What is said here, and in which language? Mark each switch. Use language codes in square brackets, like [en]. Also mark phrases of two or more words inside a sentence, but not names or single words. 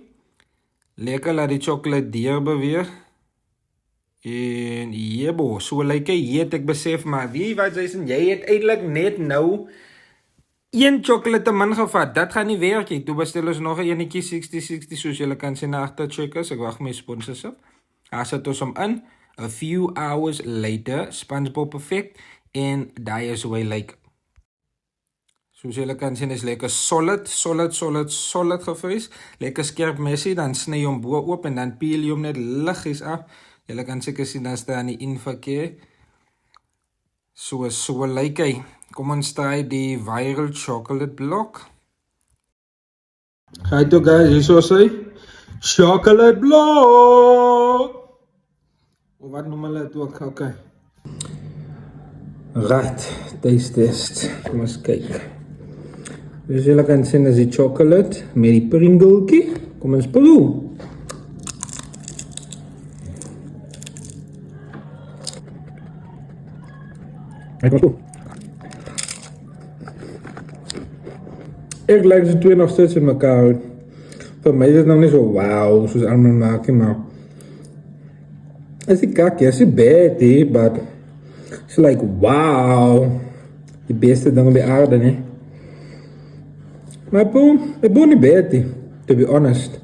[af] Lekker laat die chocolate deur beweeg. En jebo, so lyk hy, het ek besef, maar wie wat jy het eintlik net nou 1 chocolate te min gevat, dat gaan nie werk nie. Toe bestel ons nog 'n enetjie 60-60, soos julle kan sien agter checkers. Ek wag my sponsors op. Daar sit ons hom in. [en] A few hours later, SpongeBob effect, [af] en daai is hoe hy lyk. Soos julle kan sien, is lekker solid gevries. Lekker skerp messie, dan sny hom bo oop en dan peel jy hom net liggies af. Julle kan seker sien, dan staan die inverkeer. So lyk hy. Kom ons try die [en] viral chocolate [af] blok. [en] Hi to guys, [af] hier so sê chocolate blok. Of wat noem hulle dit ook? [en] Okay. Right, taste test. [af] Kom ons kyk. Dus julle kan sien is die chocolate met die Pringletjie. Kom ons proe. Ek like die twee nog steeds in mekaar. Vir my is dit nog nie so wow, soos ander maak nie, maar is die kakkie, is die bad, [en] but it's like wow, [af] die beste ding op die aarde, ne? Maar ek boon nie bad, [en] to be honest.